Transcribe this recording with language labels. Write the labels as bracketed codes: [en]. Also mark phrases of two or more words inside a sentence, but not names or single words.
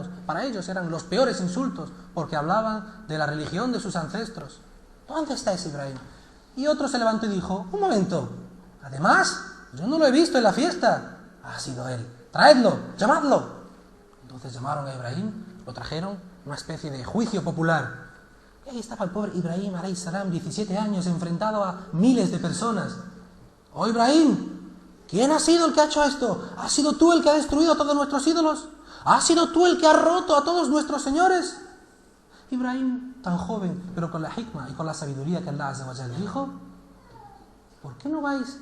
[es] Para ellos eran los peores insultos, porque hablaban de la religión de sus ancestros. ¿Dónde está ese Ibrahim? Y otro se levantó y dijo: un momento, además, yo no lo he visto en la fiesta. Ha sido él, traedlo, llamadlo. Entonces llamaron a Ibrahim, lo trajeron, una especie de juicio popular. Y ahí estaba el pobre Ibrahim, [ar] عليه السلام, [es] 17 años, enfrentado a miles de personas. ¡Oh, Ibrahim! ¿Quién ha sido el que ha hecho esto? ¿Has sido tú el que ha destruido a todos nuestros ídolos? ¿Has sido tú el que ha roto a todos nuestros señores? Ibrahim, tan joven, pero con la hikmah y con la sabiduría que [ar] الله عز وجل [es] dijo, ¿por qué no vais?